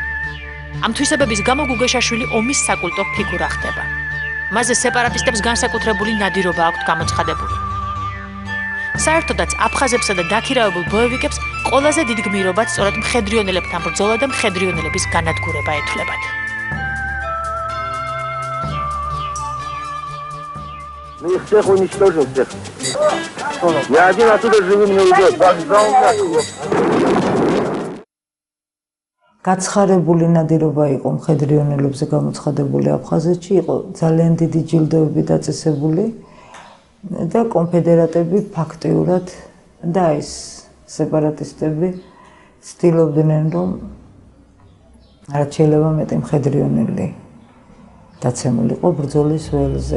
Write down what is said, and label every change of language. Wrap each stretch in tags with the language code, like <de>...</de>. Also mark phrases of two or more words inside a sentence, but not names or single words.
<ka>ამ თვისებების გამო გუგეშაშვილი ომის საკულტო ფიგურა ხდება. მასზე სეპარატისტებს განსაკუთრებული ნადირობა აქვთ გამოცხადებული. საერთოდაც აფხაზებსა და დაქირავებულ ბოევიკებს ყველაზე დიდ გმირობაც სწორედ მხედრიონელებთან ბრძოლა და მხედრიონელების განადგურება ეთვლებათ.</ka> <ru>Мы их всех уничтожим, всех. Я один оттуда живым не уйдет. Вокзал нахуй.</ru> <ka>გაცხარებული ნადირობა იყო მხედრიონელებზე გამოცხადებული აფხაზეთში, იყო ძალიან დიდი ჯილდოები დაწესებული და კონფედერატები ფაქტიურად და ეს სეპარატისტები ცდილობდნენ, რომ რაც შეიძლება მეტი მხედრიონელი დაცემულიყო ბრძოლის ველზე.</ka>